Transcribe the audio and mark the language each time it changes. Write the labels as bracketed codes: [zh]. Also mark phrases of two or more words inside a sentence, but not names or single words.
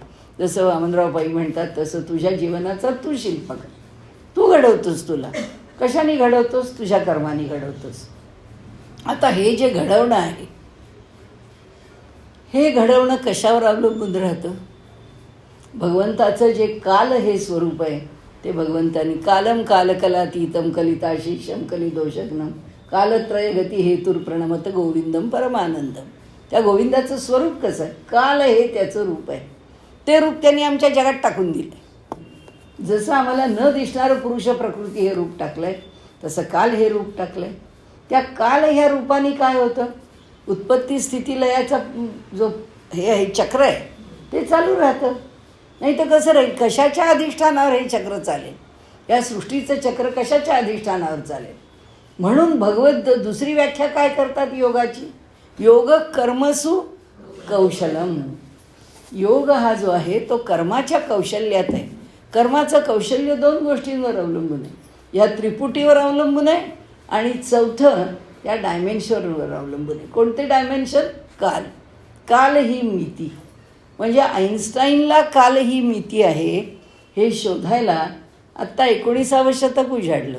[mr] जसं वामनराव पाई म्हणतात तसं तुझ्या जीवनाचा तू शिल्पकार, तू घडवतोस. तुला कशाने घडवतोस? तुझ्या कर्माने घडवतोस. आता हे जे घडवणं आहे हे घडवणं कशावर अवलंबून राहतं? भगवंताचं जे काल हे स्वरूप आहे ते भगवंतानी [sa] कालम कालकलातीतम कलिताशीषम कलिदोषग्नम कालत्रय गती हेतुर प्रणमत गोविंदम परमानंदम. [mr] त्या गोविंदाचं स्वरूप कसं आहे? काल हे त्याचं रूप आहे. ते रूप त्यांनी आमच्या जगात टाकून दिलं. जसं आम्हाला न दिसणारं पुरुष प्रकृती हे रूप टाकलं आहे तसं काल हे रूप टाकलं आहे. त्या काल ह्या रूपाने काय होतं? उत्पत्ती स्थिती लयाचा जो हे आहे चक्र आहे ते चालू राहतं. नाही तर कसं राहील? कशाच्या अधिष्ठानावर हे चक्र चालेल? या सृष्टीचं चक्र कशाच्या अधिष्ठानावर चालेल? म्हणून भगवत दुसरी व्याख्या काय करतात योगाची? [sa] योग कर्मसु कौशलम. [mr] योग हा जो आहे तो कर्माच्या कौशल्यात आहे. कर्माचं कौशल्य 2 गोष्टींवर अवलंबून आहे. या त्रिपुटीवर अवलंबून आहे आणि चौथं या डायमेन्शनवर अवलंबून आहे. कोणते डायमेन्शन? काल. काल ही मिती. म्हणजे आईन्स्टाईनला काल ही मिती आहे हे शोधायला आत्ता 19वे शतक उजाडलं.